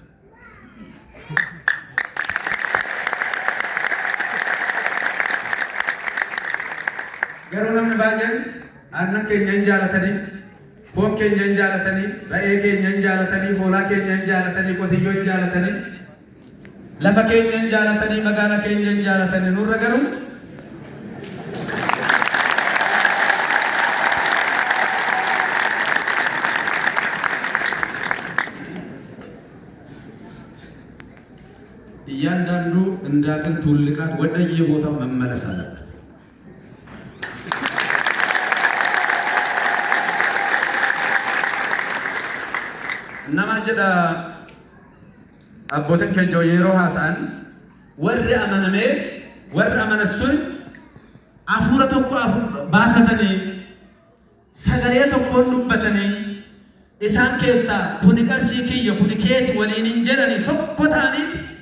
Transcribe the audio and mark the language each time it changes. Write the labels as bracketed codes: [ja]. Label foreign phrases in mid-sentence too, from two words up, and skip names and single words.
[om] Garuu namni baay'een aannan keenya hin jaalatanii, foon keenya hin jaalatanii, re'ee keenya hin jaalatanii, hoolaa keenya hin jaalatanii, qotiyyoo hin jaalatanii, lafa keenya hin jaalatanii, magaala keenya hin jaalatanii. Nurra garuu [am] እያንዳንዱ እንዳጥንት ውልቃት ወደየቦታው መመለስ አለበት። nama [om] jedha abbootin keenya yeroo haasa'an warri amanamee warri amanassun hafuura tokko baafatanii sagalee tokkoon dubbatanii isaan keessaa kuni qarshii kiyya kuni keeti waliin hin jedhanii tokko ta'aniiti